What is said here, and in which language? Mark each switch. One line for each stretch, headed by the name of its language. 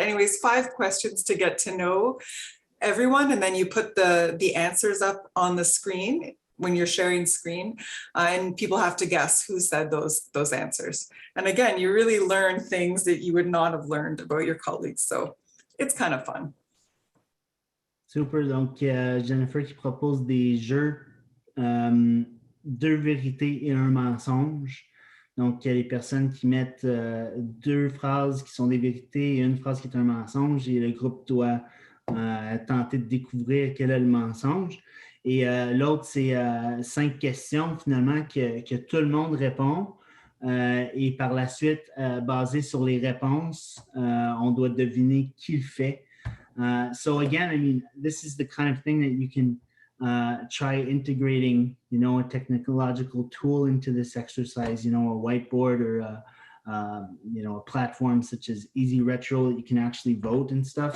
English: Anyways, 5 questions to get to know everyone, and then you put the answers up on the screen when you're sharing screen, and people have to guess who said those answers. And again, you really learn things that you would not have learned about your colleagues. So it's kind of fun. Super.
French: Donc, Jennifer qui propose des jeux, 2 vérités et 1 mensonge. Donc, il y a les personnes qui mettent 2 phrases qui sont des vérités et 1 phrase qui est un mensonge, et le groupe doit tenter de découvrir quel est le mensonge. Et l'autre, c'est 5 questions finalement que tout le monde répond. Et par la suite, basé sur les réponses, on doit deviner qui le fait.
English: So again, I mean, this is the kind of thing that you can try integrating, a technological tool into this exercise, a whiteboard or a platform such as Easy Retro that you can actually vote and stuff.